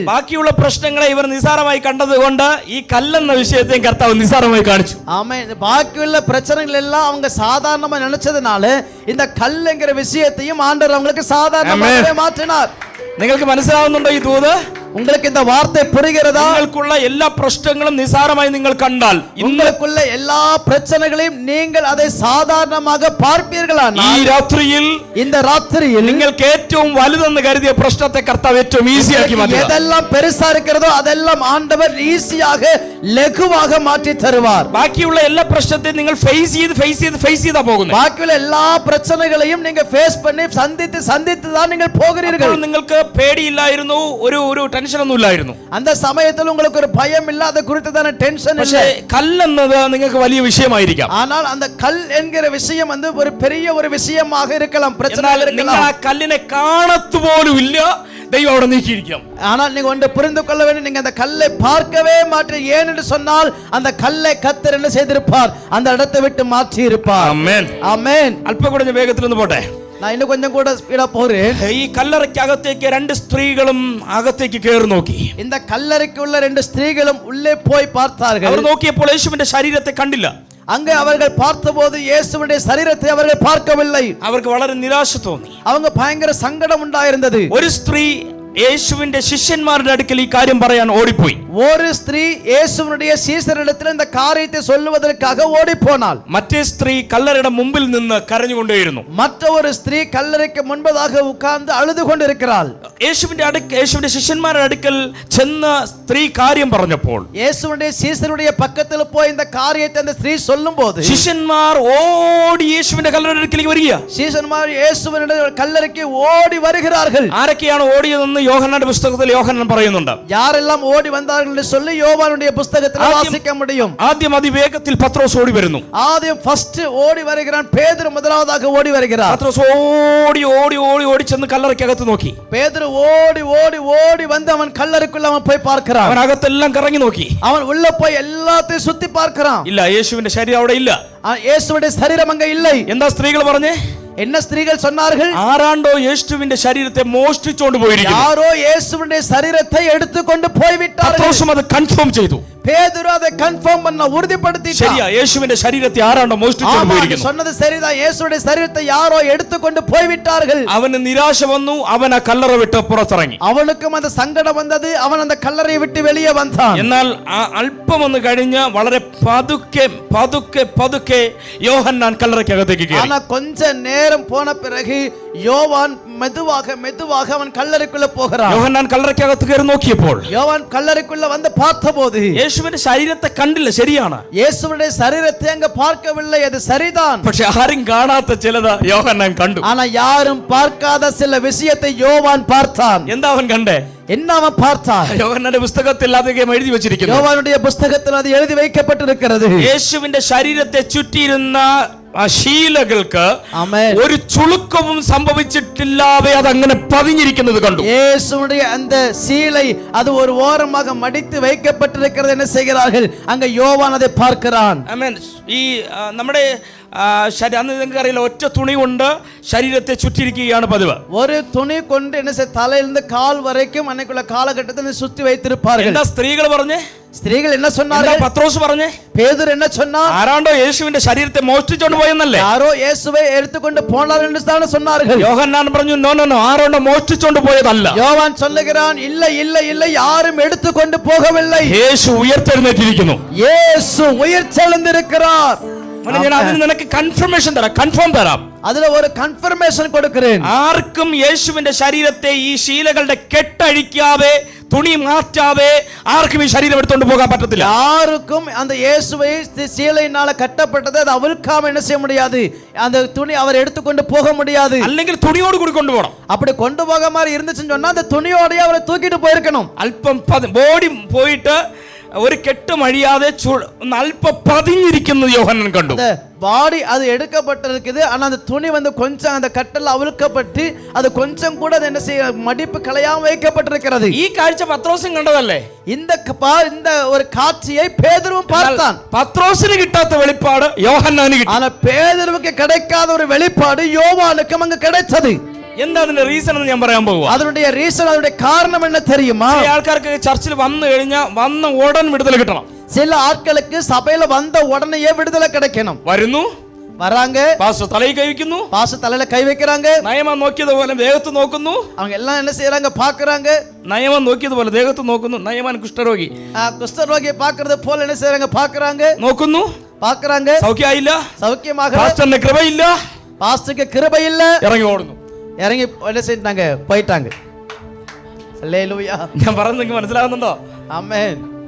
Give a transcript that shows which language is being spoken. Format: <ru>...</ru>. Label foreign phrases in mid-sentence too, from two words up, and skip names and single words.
<ml>ബാക്കിയുള്ള പ്രശ്നങ്ങളെ ഇവർ നിസാരമായി കണ്ടതുകൊണ്ട് ഈ കല്ലെന്ന വിഷയത്തെയും കർത്താവ് നിസാരമായി കാണിച്ചു.</ml> <ta>ஆமென். பாக்கியுள்ள பிரச்சனைகள் எல்லாம் அவங்க சாதாரணமா நினைச்சதுனால இந்த கல்லுங்கிற விஷயத்தையும் ஆண்டவர் அவங்களுக்கு சாதாரணமாகவே மாற்றினார்.</ta> <ml>നിങ്ങൾക്ക് മനസ്സിലാവുന്നുണ്ടോ ഈ ദൂത്?</ml> <ta>உங்களுக்கு இந்த வார்த்தை புரிகிறதா?</ta> <ml>നിങ്ങൾക്കുള്ള എല്ലാ പ്രശ്നങ്ങളും നിസാരമായി നിങ്ങൾ കണ്ടാൽ,</ml> <ta>உங்களுக்குள்ள எல்லா பிரச்சனைகளையும் நீங்கள் அதை சாதாரணமாக பார்ப்பீர்களானால்</ta> <ml>ഈ രാത്രിയിൽ</ml> <ta>இந்த ராத்திரியில்</ta> <ml>നിങ്ങൾക്ക് ഏറ്റവും വലുതെന്ന് കരുതിയ പ്രശ്നത്തെ കർത്താവ് ഏറ്റവും ഈസിയാക്കി മാറ്റും.</ml> <ta>எதெல்லாம் பெருசா இருக்கிறதோ அதெல்லாம் ஆண்டவர் ஈஸியாக லகுவாக மாற்றி தருவார்.</ta> <ml>ബാക്കിയുള്ള എല്ലാ പ്രശ്നത്തെയും നിങ്ങൾ ഫേസ് ചെയ്താ പോകുന്നത്.</ml> <ta>பாக்கியுள்ள எல்லா பிரச்சனைகளையும் நீங்க ஃபேஸ் பண்ணி சந்தித்து தான் நீங்கள் போகிறீர்கள்.</ta> <ml>നിങ്ങൾക്ക് പേടിയില്ലായിരുന്നു, ഒരു ടെൻഷൻ ഒന്നും ഇല്ലായിരുന്നു.</ml> <ta>அந்த சமயத்தில் உங்களுக்கு ஒரு பயம் இல்ல, அது குறித்ததான டென்ஷன் இல்லை.</ta> <ml>കല്ലെന്നത് നിങ്ങൾക്ക് വലിയ വിഷയമായിരിക്കാം.</ml> <ta>ஆனால் அந்த கல் என்கிற விஷயம் வந்து ஒரு பெரிய ஒரு விஷயமாக இருக்கலாம், பிரச்சனையாக</ta> <ml>നിങ്ങൾ</ml> <ta>இருக்கலாம்.</ta> <ml>ആ കല്ലിനെ കാണത്തു പോലും ഇല്ല, ദൈവം അവിടെ നീക്കിയിരിക്കും.</ml> <ta>ஆனால் நீங்க ஒன்று புரிந்து கொள்ள வேண்டும், நீங்க அந்த கல்லை பார்க்கவே மாட்டீங்க. ஏன் என்று சொன்னால் அந்த கல்லை கர்த்தர் என்ன செய்திருப்பார்? அந்த இடத்தை விட்டு மாற்றி இருப்பார்.</ta> <ml>ആമേൻ.</ml> <ta>ஆமென்.</ta> <ml>അല്പം കൂടെ വേഗത്തിൽ ഒന്ന് പോട്ടെ.</ml> <ta>நான் இன்னும் கொஞ்சம் கூட ஸ்பீடா போறேன்.</ta> <ml>ഈ കല്ലറയ്ക്ക് അകത്തേക്ക് 2 സ്ത്രീകളും അകത്തേക്ക് കയറി നോക്കി.</ml> <ta>இந்த கல்லறைக்குள்ள 2 ஸ்திரீகளும் உள்ளே போய் பார்த்தார்கள்.</ta> <ml>അവർ നോക്കിയപ്പോൾ യേശുവിന്റെ ശരീരത്തെ കണ്ടില്ല.</ml> <ta>அங்கே அவர்கள் பார்த்தபோது இயேசுவுடைய சரீரத்தை அவர்கள் பார்க்கவில்லை.</ta> <ml>അവർക്ക് വളരെ നിരാശ തോന്നി.</ml> <ta>அவங்க பயங்கர சங்கடம் உண்டாயிருந்தது.</ta> <ml>ഒരു സ്ത്രീ യേശുവിന്റെ ശിഷ്യന്മാരുടെ അടുക്കൽ ഈ കാര്യം പറയാൻ ഓടിപ്പോയി.</ml> <ta>ஒரு ஸ்திரீ இயேசுவினுடைய சீஷரிடத்தில் இந்த காரியத்தை சொல்லுவதற்காக ஓடி போனாள்.</ta> <ml>മറ്റേ സ്ത്രീ കല്ലറയുടെ മുമ്പിൽ നിന്ന് കരഞ്ഞുകൊണ്ടേയിരുന്നു.</ml> <ta>மற்ற ஒரு ஸ்திரீ கல்லறைக்கு முன்பதாக உட்கார்ந்து அழுது கொண்டிருக்கிறாள்.</ta> <ml>യേശുവിന്റെ ശിഷ്യന്മാരുടെ അടുക്കൽ ചെന്ന് സ്ത്രീ കാര്യം പറഞ്ഞപ്പോൾ,</ml> <ta>இயேசுவுடைய சீஷருடைய பக்கத்தில் போய் இந்த காரியத்தை அந்த ஸ்திரீ சொல்லும்போது</ta> <ml>ശിഷ്യന്മാർ ഓടി യേശുവിന്റെ കല്ലറയുടെ അടുക്കലേക്ക് വരിക.</ml> <ta>சீஷன்மார் இயேசுவினுடைய கல்லறைக்கு ஓடி வருகிறார்கள்.</ta> <ml>ആരൊക്കെയാണ് ഓടിയതെന്ന് യോഹന്നാന്റെ പുസ്തകത്തിൽ യോഹന്നാൻ പറയുന്നുണ്ട്.</ml> <ta>யாரெல்லாம் ஓடி வந்தார்கள் என்று சொல்லி யோவானுடைய புத்தகத்தில் வாசிக்க முடியும்.</ta> <ml>ആദ്യം അതിവേഗത്തിൽ പത്രോസ് ഓടി വരുന്നു.</ml> <ta>ஆதியம் ஃபர்ஸ்ட் ஓடி வருகிறான். பேதுரு முதலாவதாக ஓடி வருகிறார்.</ta> <ml>പത്രോസ് ഓടി ചെന്ന് കല്ലറയ്ക്കകത്ത് നോക്കി.</ml> <ta>பேதுரு ஓடி வந்து அவன் கல்லறைக்குள்ள அவன் போய் பார்க்கிறான்.</ta> <ml>അവൻ അകത്തെല്ലാം കറങ്ങി നോക്കി.</ml> <ta>அவன் உள்ள போய் எல்லாத்தையும் சுத்தி பார்க்கிறான்.</ta> <ml>ഇല്ല, യേശുവിന്റെ ശരീരം അവിടെ ഇല്ല.</ml> <ta>இயேசுவுடைய சரீரம் அங்க இல்லை.</ta> <ml>എന്താ സ്ത്രീകൾ പറഞ്ഞേ?</ml> <ta>என்ன ஸ்திரீகள் சொன்னார்கள்?</ta> <ml>ആരാണ്ടോ യേശുവിന്റെ ശരീരത്തെ മോഷ്ടിച്ചുകൊണ്ട് പോയിരിക്കുന്നു.</ml> <ta>யாரோ இயேசுவுடைய சரீரத்தை எடுத்துக்கொண்டு போய் விட்டார்கள்.</ta> <ml>പത്രോസും അത് കൺഫേം ചെയ്തു.</ml> <ta>பேதுரு அதை கன்ஃபார்ம் பண்ண உறுதிப்படுத்திட்டான்.</ta> <ml>ശരിയാ, യേശുവിന്റെ ശരീരത്തെ ആരാണ്ടോ മോഷ്ടിച്ചുകൊണ്ട് പോയിരിക്കുന്നു.</ml> <ta>சொன்னது சரிதான். இயேசுவுடைய சரீரத்தை யாரோ எடுத்துக்கொண்டு போய் விட்டார்கள்.</ta> <ml>അവന് നിരാശ വന്നു. അവൻ ആ കല്ലറ വിട്ട് പുറത്തിറങ്ങി.</ml> <ta>அவனுக்கும் அந்த சங்கடம் வந்தது. அவன் அந்த கல்லறையை விட்டு வெளியே வந்தான்.</ta> <ml>എന്നാൽ അല്പം ഒന്ന് കഴിഞ്ഞ് വളരെ പതുക്കെ യോഹന്നാൻ കല്ലറയ്ക്കകത്തേക്ക് കയറി.</ml> <ta>ஆனா கொஞ்ச நேரம் போன பிறகு யோவான் மெதுவாக அவன் கல்லறைக்குள்ள போகிறான்.</ta> <ml>യോഹന്നാൻ കല്ലറയ്ക്കകത്ത് കയറി നോക്കിയപ്പോൾ</ml> <ta>யோவான் கல்லறைக்குள்ள வந்து பார்த்தபோது</ta> <ml>യേശുവിന്റെ ശരീരത്തെ കണ്ടില്ല, ശരിയാണ്.</ml> <ta>இயேசுவுடைய சரீரத்தை அங்க பார்க்கவில்லை, அது சரிதான்.</ta> <ml>പക്ഷെ ആരും കാണാത്ത ചിലത് യോഹന്നാൻ കണ്ടു.</ml> <ta>ஆனா யாரும் பார்க்காத சில விஷயத்தை யோவான் பார்த்தான்.</ta> <ml>എന്താ അവൻ കണ്ടേ?</ml> <ta>என்ன அவன் பார்த்தான்?</ta> <ml>യോഹന്നാന്റെ പുസ്തകത്തിൽ അധികം എഴുതി വെച്ചിരിക്കുന്നു.</ml> <ta>யோவானுடைய புஸ்தகத்தில் அது எழுதி வைக்கப்பட்டிருக்கிறது.</ta> <ml>യേശുവിന്റെ ശരീരത്തെ ചുറ്റിയിരുന്ന ആ ശീലകൾക്ക് ആമേൻ, ഒരു ചുളുക്കവും സംഭവിച്ചിട്ടില്ലാതെ അത് അങ്ങനെ പതിഞ്ഞിരിക്കുന്നത് കണ്ടു.</ml> <ta>இயேசுவுடைய அந்த சீலை அது ஒரு ஓரமாக மடித்து வைக்கப்பட்டிருக்கிறது. என்ன செய்கிறார்கள்? அங்க யோவான் அதை பார்க்கிறான்.</ta> <ml>ആമേൻ. ഈ നമ്മുടെ അന്ന് നിങ്ങൾക്ക് അറിയില്ല, ഒറ്റ തുണി കൊണ്ട് ശരീരത്തെ ചുറ്റിയിരിക്കുകയാണ് പതിവ്.</ml> <ta>ஒரு துணி கொண்டு என்ன செய்ய, தலையிலிருந்து கால் வரைக்கும் அன்னைக்குள்ள காலகட்டத்தில் சுத்தி வைத்திருப்பார்கள்.</ta> <ml>എന്താ സ്ത്രീകൾ പറഞ്ഞേ?</ml> <ta>ஸ்திரீகள் என்ன சொன்னார்கள்?</ta> <ml>പത്രോസ് പറഞ്ഞേ?</ml> <ta>பேதுரு என்ன சொன்னார்?</ta> <ml>ആരാണ്ടോ യേശുവിന്റെ ശരീരത്തെ മോഷ്ടിച്ചോണ്ട് പോയെന്നല്ലേ?</ml> <ta>யாரோ இயேசுவை எடுத்துக்கொண்டு போனார்கள் என்று தான் சொன்னார்கள்.</ta> <ml>യോഹന്നാൻ പറഞ്ഞു,</ml> <en>no no no,</en> <ml>ആരാണ്ടോ മോഷ്ടിച്ചോണ്ട് പോയതല്ല.</ml> <ta>யோவான் சொல்லுகிறான், இல்ல இல்ல இல்ல, யாரும் எடுத்துக்கொண்டு போகவில்லை.</ta> <ml>യേശു ഉയർത്തെഴുന്നേറ്റിരിക്കുന്നു.</ml> <ta>இயேசு உயிர்த்தெழுந்திருக்கிறார்.</ta> <ml>ഞാൻ അതിന് നിനക്ക് കൺഫർമേഷൻ തരാം, കൺഫേം തരാം.</ml> <ta>அதுல ஒரு கன்ஃபர்மேஷன் கொடுக்கிறேன்.</ta> <ml>ആർക്കും യേശുവിന്റെ ശരീരത്തെ ഈ ശീലകളുടെ കെട്ടഴിക്കാതെ, തുണി മാറ്റാതെ ആർക്കും ഈ ശരീരം എടുത്തോണ്ട് പോകാൻ പറ്റത്തില്ല.</ml> <ta>யாருக்கும் அந்த இயேசுவை சீலையினால கட்டப்பட்டது அது அவிழ்க்காம என்ன செய்ய முடியாது, அந்த துணி அவர் எடுத்துக்கொண்டு போக முடியாது.</ta> <ml>അല്ലെങ്കിൽ തുണിയോട് കൂടി കൊണ്ടുപോകണം.</ml> <ta>அப்படி கொண்டு போக மாதிரி இருந்துச்சுன்னு சொன்னா அந்த துணியோடய அவரை தூக்கிட்டு போயிருக்கணும்.</ta> <ml>അല്പം ബോഡി പോയിട്ട് ഒരു കെട്ടും അഴിയാതെ അല്പ പതിഞ്ഞിരിക്കുന്നത് യോഹന്നാൻ കണ്ടു.</ml> <ta>பாடி அது எடுக்கப்பட்டிருக்குது, ஆனா அந்த துணி வந்து கொஞ்சம் அந்த கட்டல் அவிழ்க்கப்பட்டு அது கொஞ்சம் கூட என்ன செய்ய, மடிப்பு கலையாம வைக்கப்பட்டிருக்கிறது.</ta> <ml>ഈ കാഴ്ച പത്രോസും കണ്ടതല്ലേ?</ml> <ta>இந்த ஒரு காட்சியை பேதுருவும் பார்த்தான்.</ta> <ml>പത്രോസിന് കിട്ടാത്ത വെളിപ്പാട് യോഹന്നാന് കിട്ടി.</ml> <ta>ஆனா பேதுருவுக்கு கிடைக்காத ஒரு வெளிப்பாடு யோவானுக்கு அங்க கிடைச்சது.</ta> <ml>എന്താ അതിന്റെ റീസൺ എന്ന് ഞാൻ പറയാൻ പോകുക.</ml> <ta>அதனுடைய ரீசன், அதனுடைய காரணம் என்ன தெரியுமா?</ta> <ml>ഈ ആൾക്കാർക്ക് ചർച്ചിൽ വന്നു കഴിഞ്ഞാൽ വന്ന ഉടൻ വിടുതൽ കിട്ടണം.</ml> <ta>சில ஆட்களுக்கு சபையில வந்த உடனே விடுதலை கிடைக்கணும்.</ta> <ml>വരുന്നു,</ml> <ta>வராங்க,</ta> <ml>പാസ്റ്റർ തലയിൽ കൈ വയ്ക്കുന്നു,</ml> <ta>பாஸ்டர் தலையில கை வைக்கிறாங்க,</ta> <ml>നയമം നോക്കിയതുപോലെ ദേഹത്ത് നോക്കുന്നു.</ml> <ta>அவங்க எல்லாம் என்ன செய்யறாங்க, பாக்குறாங்க.</ta> <ml>നയമം നോക്കിയതുപോലെ ദേഹത്ത് നോക്കുന്നു. നയമാൻ കുഷ്ഠരോഗി</ml> <ta>குஷ்டரோகியை பாக்குறது போல என்ன செய்யறாங்க, பாக்குறாங்க,</ta> <ml>നോക്കുന്നു,</ml> <ta>பாக்குறாங்க.</ta> <ml>സൗഖ്യമായില്ല,</ml> <ta>சௌக்கியமாக,</ta> <ml>പാസ്റ്ററിന്റെ കൃപയില്ല,</ml> <ta>பாஸ்டருக்கு கிருபை இல்ல,</ta> <ml>ഇറങ്ങി ഓടുന്നു.</ml> <ta>இறங்கி என்ன செஞ்சாங்க, போயிட்டாங்க.</ta> <ml>ഹല്ലേലൂയ. ഞാൻ പറയുന്നത് നിങ്ങൾക്ക് മനസ്സിലാകുന്നുണ്ടോ? ആമേൻ.</ml>